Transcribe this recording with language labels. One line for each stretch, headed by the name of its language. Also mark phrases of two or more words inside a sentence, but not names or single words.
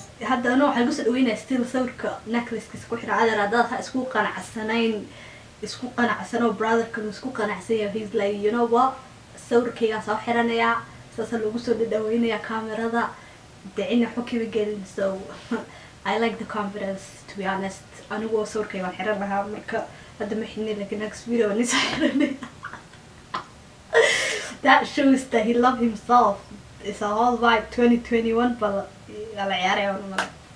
Somali: Hadda anoo waxaan ku soo dhaweynaa still sawirka necklace-kiisa ku xiran. Adeer, haddaad ha isku qanacsanayn, isku qanacsanoo brother-kan isku qanacsan yahay,
English: he's like, "You know what?
Somali: Sawirkaygaa soo xiranayaa." Saasa loogu soo dhadhaweynayaa kaamirada. Dee, cidna xog kama gelin.
English: So, I like the confidence, to be honest.
Somali: Anigu sawirkayga waan xiran lahaa, marka hadda ma xidhnin, laakiin
English: next video
Somali: waan is xiranaya.
English: That shows that he love himself. It's a whole vibe, twenty twenty-one,
Somali: bal, yaa la ciyaaraya, waan u malay.